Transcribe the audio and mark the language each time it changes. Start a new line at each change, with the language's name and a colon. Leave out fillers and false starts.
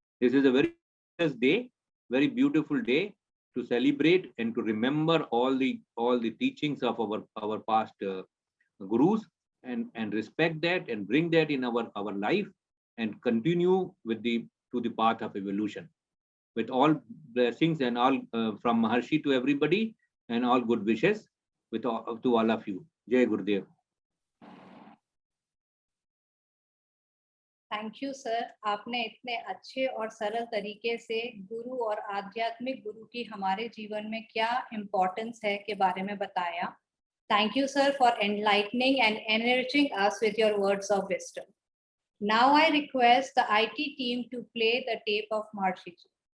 English: This is a very day, very beautiful day to celebrate and to remember all the teachings of our past gurus, and respect that and bring that in our life, and continue to the path of evolution, with all blessings and all from Maharshi to everybody, and all good wishes to all of you. Jai Gurudev.
Hindi: Thank you sir, आपने इतने अच्छे और सरल तरीके से गुरु और आध्यात्मिक गुरु की हमारे जीवन में क्या इम्पोर्टेंस है के बारे में बताया.
English: Thank you, sir, for enlightening and enriching us with your words of wisdom. Now I request the IT team to play the tape of Maharshi Ji.